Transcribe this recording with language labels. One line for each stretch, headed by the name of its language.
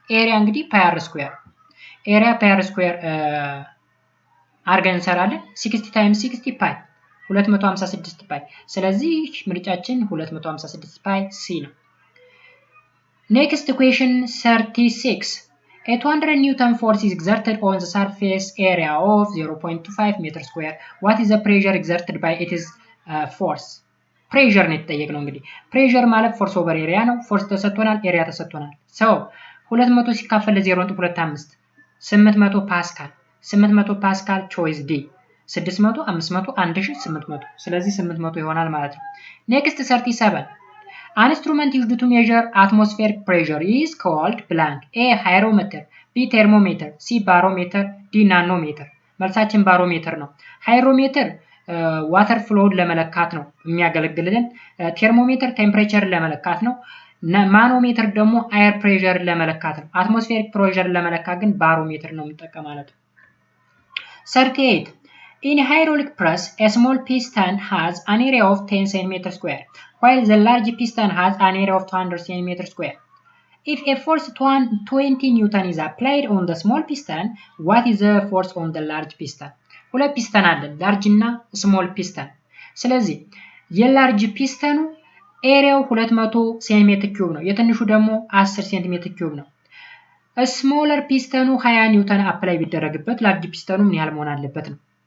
Amharic: ኤሪያ እንግዲህ ፓይ አር ስኩዌር ኤሪያ ፓይ አር ስኩዌር አድርገን እንሰራለን። 60 ታይምስ 60 ፓይ 256 ፓይ። ስለዚህ ምርጫችን 256 ፓይ ሲ ነው።
English: Next question 36. A 200 Newton force is exerted on the surface area of 0.25 meter square. What is the pressure exerted by its force?
Amharic: ፕሬዠር ነው የተጠየቅነው። እንግዲህ ፕሬዠር ማለት ፎርስ ኦቨር ኤሪያ ነው። ፎርስ ተሰጥቶናል፣ ኤሪያ ተሰጥቶናል። ሰው 200 ሲካፈል ለ0.25 800 ፓስካል 800 ፓስካል ቾይስ ዲ 600 500 1800 ስለዚህ 800 ይሆናል ማለት ነው። ኔክስት 37
English: An instrument used to measure atmospheric pressure is called blank. A hygrometer, B thermometer, C barometer, D nanometer.
Amharic: መልሳችን ባሮሜትር ነው። ሃይሮሜትር ዋተር ፍሎውን ለመለካት ነው የሚያገለግልን። ቴርሞሜትር ቴምፕሬቸር ለመለካት ነው። ማኖሜትር ደግሞ አየር ፕሬሸር ለመለካት ነው። አትሞስፌሪክ ፕሬሸር ለመለካት ግን ባሮሜትር ነው የምንጠቀመው ማለት ነው። 38
English: In hydraulic press, a small piston has an area of 10 cm square, while the large piston has an area of 200 cm square. If a force 20 Newton is applied on the small piston, what is the force on the large piston?
Amharic: ሁለት ፒስተን አለን ላርጅ እና ስሞል ፒስተን። ስለዚህ የላርጅ ፒስተኑ ኤሪያው 200 ሴንቲሜትር ኪዩብ ነው። የትንሹ ደግሞ 10 ሴንቲሜትር ኪዩብ ነው። ስሞለር ፒስተኑ 20 ኒውተን አፕላይ ቢደረግበት ላርጅ ፒስተኑ ምን ያህል መሆን አለበት ነው።